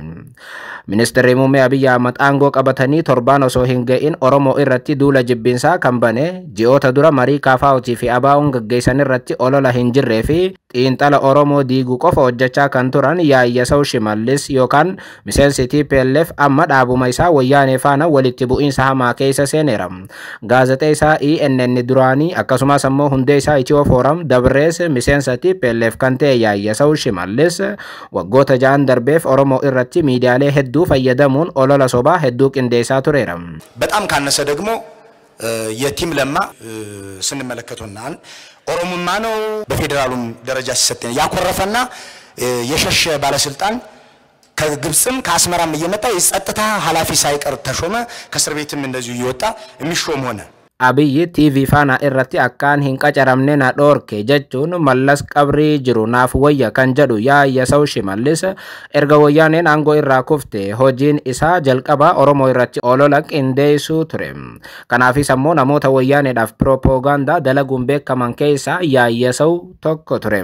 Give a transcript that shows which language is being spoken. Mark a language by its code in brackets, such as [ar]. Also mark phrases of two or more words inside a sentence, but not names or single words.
[om] Ministeerri muummee Abiyyi Ahmad aangoo qabatanii torbaan osoo hin ga'in Oromoo irratti duula jibbinsaa kan bane ji'oota dura marii KFO'tii fi ABO'n gaggeessan irratti olola hin jirree fi xiinxala Oromoo diiguu qofa hojjechaa kan turan Yaayyasaw Shimallis yookaan miseensi TPLF amma dhaabuma isaa wayyaanee faana walitti bu'iinsa hamaa keessa seeneera. gaazexee isaa ENN duraanii akkasumas ammoo hundee isaa Itiyoo Fooram dabrees miseensa TPLF kan ta'e Yaayyasaw Shimallis waggoota 6 darbeef Oromoo irratti miidiyaalee hedduu fayyadamuun olola sobaa hedduu qindeessaa tureera. [am] በጣም ካነሰ ደግሞ የቲም ለማ ስንመለከቱናል ኦሮሞማ ነው በፌደራሉም ደረጃ ሲሰጠን ያኮረፈና የሸሸ ባለስልጣን ከግብጽም ከአስመራም እየመጣ የጸጥታ ኃላፊ ሳይቀር ተሾመ ከእስር ቤትም እንደዚሁ ይወጣ የሚሾም ሆነ [om] Abiyyi TV faana irratti akkaan hin qacaramne na dhoorke jechuun mallas qabrii jiru naaf wayya kan jedhu Yaayyasaw Shimallis erga wayyaaneen aangoo irraa kufte hojiin isaa jalqabaa Oromoo irratti olola qindeessuu ture. Kanaafis ammoo namoota wayyaaneedhaaf propaganda dalaguun beekaman keessaa Yaayyasaw tokko ture.